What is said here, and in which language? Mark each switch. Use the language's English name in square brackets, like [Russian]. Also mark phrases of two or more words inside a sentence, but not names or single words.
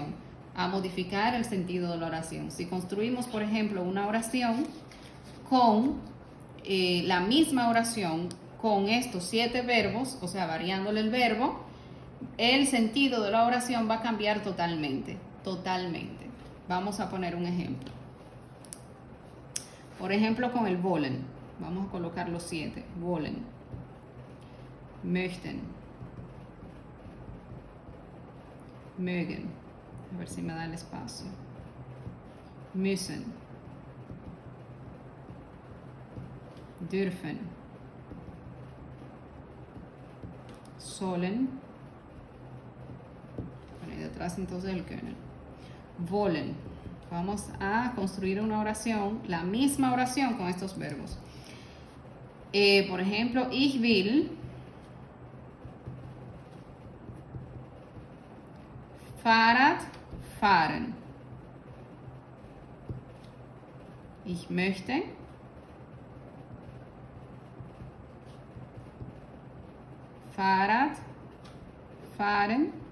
[Spanish] A modificar el sentido de la oración. Si construimos, por ejemplo, una oración con la misma oración, con estos 7 verbos, o sea, variándole el verbo, el sentido de la oración va a cambiar totalmente. Totalmente. Vamos a poner un ejemplo. Por ejemplo, con el wollen. Vamos a colocar los 7. [German] Wollen. Möchten. Mögen. [Spanish] A ver si me da el espacio. [German] Müssen. Dürfen. Sollen. [Spanish] Bueno, y detrás entonces el können. [German] Wollen. [Spanish] Vamos a construir una oración, la misma oración con estos verbos. Por ejemplo, [German] ich will Fahrrad fahren. Ich möchte Fahrrad fahren.